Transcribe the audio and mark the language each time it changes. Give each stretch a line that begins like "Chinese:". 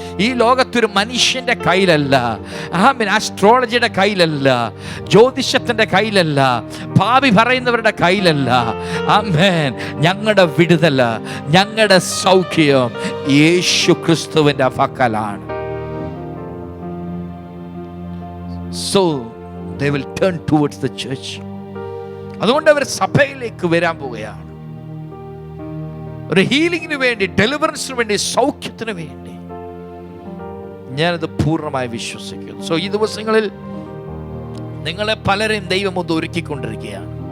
Malayalam: ഈ ലോകത്തൊരു മനുഷ്യന്റെ കയ്യിലല്ല. ആമേൻ. ആസ്ട്രോളജിയുടെ കയ്യിലല്ല, ജ്യോതിഷത്തിന്റെ കയ്യിലല്ല, ഭാവി പറയുന്നവരുടെ കയ്യിലല്ല. ആമേൻ. ഞങ്ങളുടെ വിടുതല, ഞങ്ങളുടെ സൗഖ്യം യേശു ക്രിസ്തുവിന്റെ പക്കലാണ്.
English: So they will turn towards the church.
Malayalam: അതുകൊണ്ട് അവർ സഭയിലേക്ക് വരാൻ പോവുകയാണ്. ഒരു ഹീലിംഗിന് വേണ്ടി, ഡെലിവറൻസിന് വേണ്ടി, സൗഖ്യത്തിന് വേണ്ടി. ഞാനത് പൂർണ്ണമായി വിശ്വസിക്കുന്നു. സോ ഈ ദിവസങ്ങളിൽ നിങ്ങളെ പലരെയും ദൈവം ഒന്ന് ഒരുക്കിക്കൊണ്ടിരിക്കുകയാണ്.